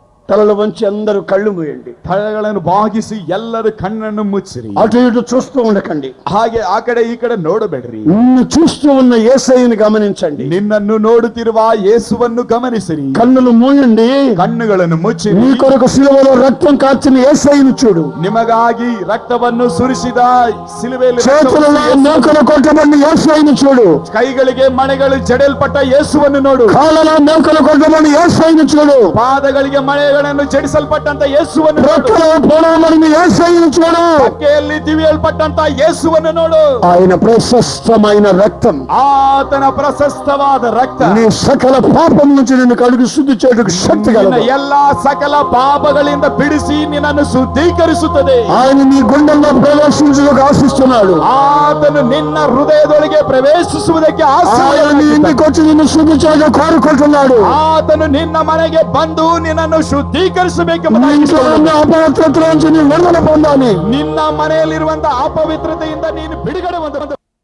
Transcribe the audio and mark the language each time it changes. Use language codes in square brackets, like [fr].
[te] తలలు వంచి అందరూ కళ్ళు మూయండి. [kn] ತಲೆಗಳನ್ನು ಬಾಗಿಸಿ ಎಲ್ಲರೂ ಕಣ್ಣನ್ನು ಮುಚ್ಚಿರಿ. [te] అటు ఇటు చూస్తూ ఉండకండి. [kn] ಹಾಗೆ ಆ ಕಡೆ ಈ ಕಡೆ ನೋಡಬೇಡ್ರಿ. [te] నిన్ను చూస్తూ ఉన్న యేసయ్యను గమనించండి. [kn] ನಿನ್ನನ್ನು ನೋಡುತ್ತಿರುವ ಯೇಸುವನ್ನು ಗಮನಿಸಿರಿ. [te] కన్నులు మూయండి. [kn] ಕಣ್ಣುಗಳನ್ನು ಮುಚ್ಚಿರಿ. [te] నీ కొరకు సిలువలో రక్తం కార్చిన యేసయ్యను చూడు. [kn] ನಿಮಗಾಗಿ ರಕ್ತವನ್ನು ಸುರಿಸಿದ ಸಿಲುಬೆಯಲ್ಲಿ [te] చేతులలో మేకలు కొట్టబడిన యేసయ్యను చూడు. [kn] ಕೈಗಳಿಗೆ ಮಳೆಗಳು ಜಡೆಯಲ್ಪಟ್ಟ ಯೇಸುವನ್ನು ನೋಡು. [te] కాళ్ళలో మేకలు కొట్టబడిన యేసయ్యను చూడు. [kn] ಪಾದಗಳಿಗೆ ಮಳೆಗಳನ್ನು ಜಡಿಸಲ್ಪಟ್ಟಂತ ಯೇಸುವನ್ನು ನೋಡು. [te] రెక్కలో పొడవబడిన యేసయ్యను చూడు. [kn] ಪಕ್ಕೆಯಲ್ಲಿ ದಿವಿಯಲ್ಪಟ್ಟಂತ ಯೇಸುವನ್ನು ನೋಡು. [te] ఆయన ప్రశస్తమైన రక్తం, [kn] ಆತನ ಪ್ರಶಸ್ತವಾದ ರಕ್ತ [te] నీ సకల పాపం నుంచి నిన్ను కడుగు శుద్ధి చేయడానికి శక్తి [kn] ನಿನ್ನ [te] కలదు. [kn] ಎಲ್ಲಾ ಸಕಲ ಪಾಪಗಳಿಂದ ಬಿಡಿಸಿ ನಿನ್ನನ್ನು ಶುದ್ಧೀಕರಿಸುತ್ತದೆ. [te] ఆయన నీ గుండెల్లో ప్రవేశించడానికి ఆశిస్తున్నాడు. [kn] ಆತನು ನಿನ್ನ ಹೃದಯದೊಳಗೆ ಪ್ರವೇಶಿಸುವುದಕ್ಕೆ [te] ఆయన నీ ఇంటికి వచ్చి నిన్ను శుద్ధి చేయడానికి కోరుకుంటున్నాడు. [kn] ಆತನು ನಿನ್ನ ಮನೆಗೆ ಬಂದು ನಿನ್ನನ್ನು [te] నీ [kn] ಶುದ್ಧೀಕರಿಸಬೇಕೆಂಬುದಾಗಿ [te] ఇంట్లో ఉన్న అపవిత్రత నుంచి [kn] ನೀನು [te] విడుదల పొందాలి. [kn] ನಿನ್ನ ಮನೆಯಲ್ಲಿರುವಂತಹ ಅಪವಿತ್ರತೆಯಿಂದ ನೀನು ಬಿಡುಗಡೆ ಹೊಂದಬೇಕು.